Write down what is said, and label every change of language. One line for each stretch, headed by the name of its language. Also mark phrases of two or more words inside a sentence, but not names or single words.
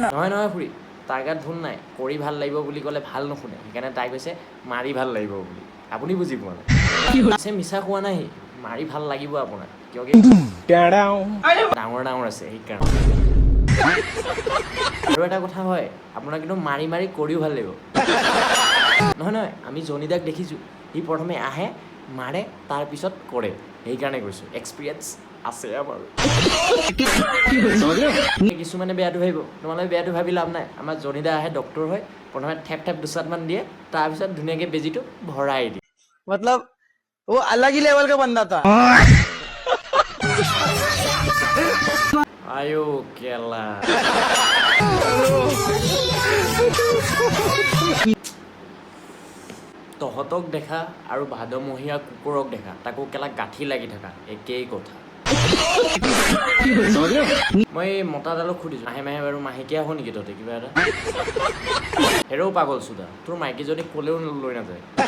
Assamese: নহয় খুৰী তাৰ গাত ভুল নাই কৰি ভাল লাগিব বুলি ক'লে ভাল নুশুনে সেইকাৰণে তাই কৈছে মাৰি ভাল লাগিব বুলি আপুনি বুজি পোৱা নাই পিছে মিছা কোৱা নাই মাৰি ভাল লাগিব আপোনাৰ কিয় ডাঙৰ ডাঙৰ আছে সেইকাৰণে আৰু এটা কথা হয় আপোনাক কিন্তু মাৰি মাৰি কৰিও ভাল লাগিব নহয় আমি জনিদাক দেখিছোঁ সি প্ৰথমে আহে মাৰে তাৰপিছত কৰে সেইকাৰণে কৈছোঁ এক্সপিৰিয়েঞ্চ আছে আমাৰ কিছুমানে বেয়াটো ভাবিব তোমালোকে বেয়াটো ভাবি লাভ নাই আমাৰ জনিদা আহে ডক্তৰ হয় প্ৰথমে ঠেপ দুচাটমান দিয়ে তাৰপিছত ধুনীয়াকৈ বেজীটো ভৰাই দিয়ে
Hindi: मतलब वो अलग ही लेवल का बंदा था
Assamese: আইও কেলা তহঁতক দেখা আৰু ভাদমহীয়া কুকুৰক দেখা তাকো কেলা গাঁঠি লাগি থকা একেই কথা মই মতাডালক সুধিছোঁ মাহে মাহে বাৰু মাহেকীয়া হ'ব নেকি তহঁতে কিবা এটা হেৰৌ পাগল চোদা তোৰ মাইকীজনী ক'লেও লৈ নাযায়